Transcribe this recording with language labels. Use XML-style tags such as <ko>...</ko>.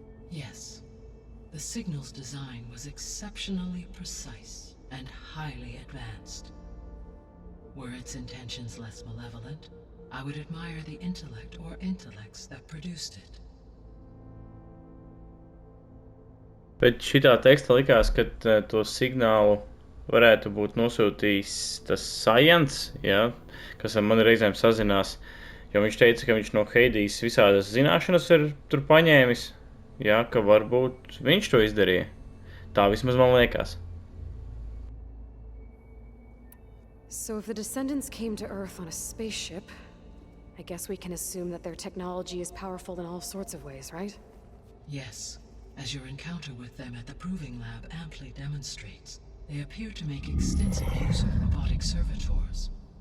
<en>Yes. The signal's design was exceptionally precise and highly advanced. Were its intentions less malevolent, I would admire the intellect or intellects that produced it.</en> <lv>Bet šitā teksta likās, ka to signālu varētu būt nosūtījis tas Sajants, ja, kas ar mani reizēm sazinās, jo viņš teica, ka viņš no Hades visādas zināšanas ir tur paņēmis, ja, ka varbūt viņš to izdarīja. Tā vismaz man liekas.</lv> <en>So if the descendants came to Earth on a spaceship, I guess we can assume that their technology is powerful in all sorts of ways, right? Yes. As your encounter with them at the Proving Lab amply demonstrates, they appear to make extensive use of robotic servitors.</en>